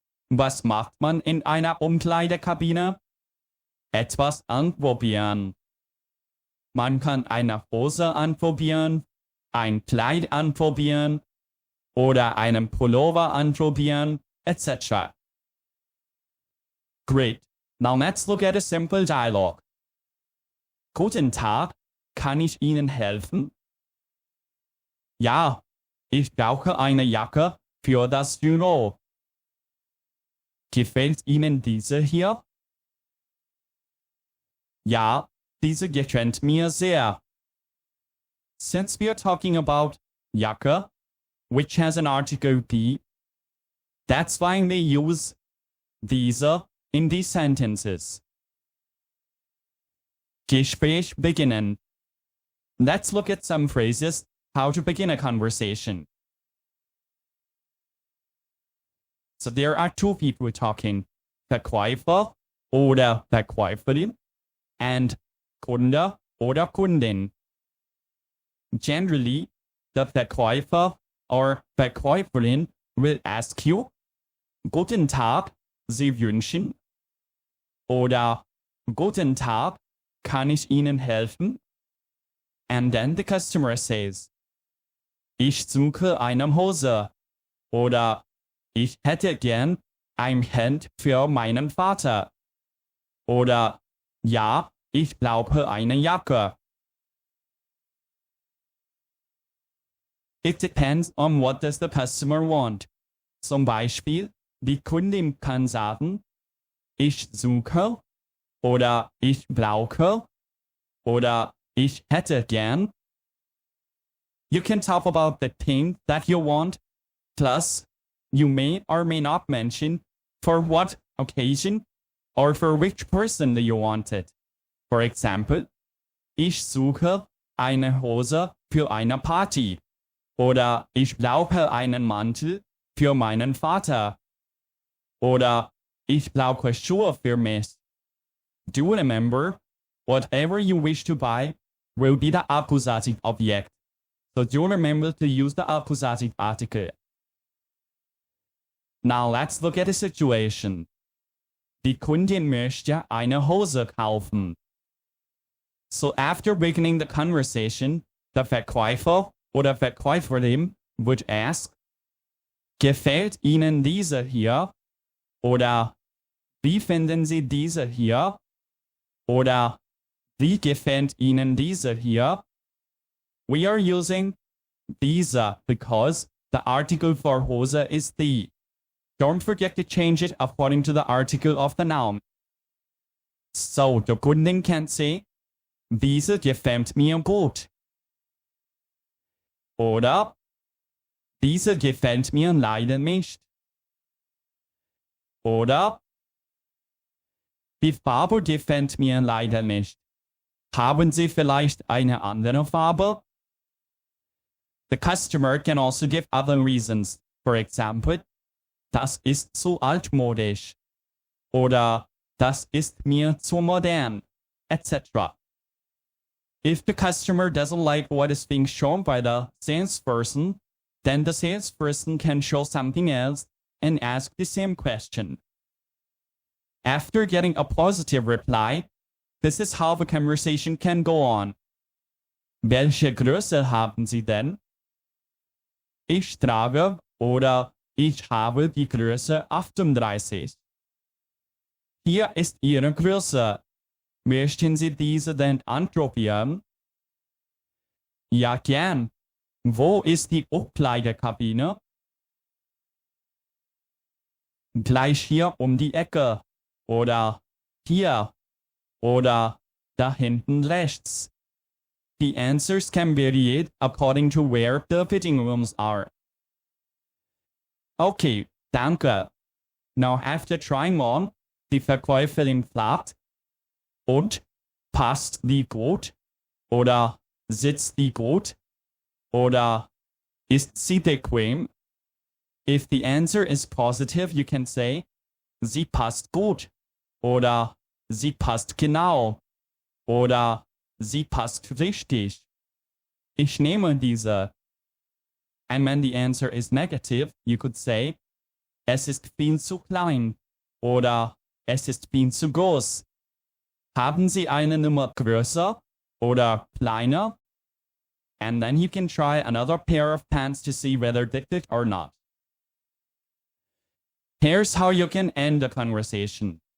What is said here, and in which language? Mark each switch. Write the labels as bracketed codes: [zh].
[de] Was macht man in einer Umkleidekabine? Etwas anprobieren. Man kann eine Hose anprobieren, ein Kleid anprobieren oder einen Pullover anprobieren, etc. [en] Great. Now let's look at a simple dialogue. [de] Guten Tag, kann ich Ihnen helfen? Ja, ich brauche eine Jacke für das Büro. Gefällt Ihnen diese hier? Ja, diese gefällt mir sehr. [en] Since we are talking about Jacke, which has an article be, that's why they use diese in these sentences. [de] Gespräch beginnen. [en] Let's look at some phrases, how to begin a conversation. So there are two people talking, Verkäufer oder Verkäuferin and Kunde oder Kundin. Generally, the Verkäufer or Verkäuferin will ask you, [de] Guten Tag, Sie wünschen? Oder Guten Tag, kann ich Ihnen helfen? [en] And then the customer says, [de] Ich suche eine Hose. Oder ich hätte gern ein Hemd für meinen Vater. Oder ja, ich brauche eine Jacke. [en] It depends on what does the customer want. [de] Zum Beispiel, die Kundin kann sagen, ich suche oder ich brauche oder ich hätte gern. [en] You can talk about the thing that you want, plus you may or may not mention for what occasion or for which person you want it. For example, [de] ich suche eine Hose für eine Party oder ich brauche einen Mantel für meinen Vater oder ich brauche Schuhe für mich. [en] Do remember, whatever you wish to buy will be the accusative object. So do remember to use the accusative article. Now let's look at a situation. [de] Die Kundin möchte eine Hose kaufen. [en] So after beginning the conversation, the [de] Verkäufer oder Verkäuferin [en] would ask, [de] Gefällt Ihnen diese hier? Oder wie finden Sie diese hier? Oder wie gefällt Ihnen diese hier? [en] We are using diese because the article for Hose is the. Don't forget to change it according to the article of the noun. So the Kundin can say, [de] Diese gefällt mir gut. Oder diese gefällt mir leider nicht. Oder Die Farbe gefällt mir leider nicht. Haben Sie vielleicht eine andere Farbe? [en] The customer can also give other reasons. For example, [de] das ist zu altmodisch. Oder das ist mir zu modern, etc. [en] If the customer doesn't like what is being shown by the salesperson, then the salesperson can show something else and ask the same question. After getting a positive reply, this is how the conversation can go on. [de] Welche Größe haben Sie denn? Ich trage oder ich habe die Größe 38. Hier ist Ihre Größe. Möchten Sie diese denn anprobieren? Ja, gern. Wo ist die Umkleidekabine? Gleich hier um die Ecke. Oder hier. Oder da hinten rechts. [en] The answers can vary according to where the fitting rooms are. [de] Okay, danke. [en] Now after trying on, [de] die Verkäuferin fragt, und passt die gut? Oder sitzt die gut? Oder ist sie bequem? [en] If the answer is positive, you can say, [de] sie passt gut. Oder sie passt genau. Oder sie passt richtig. Ich nehme diese. [en] And when the answer is negative, you could say, [de] es ist viel zu klein. Oder es ist viel zu groß. Haben Sie eine Nummer größer oder kleiner? [en] And then you can try another pair of pants to see whether they fit or not. Here's how you can end a conversation.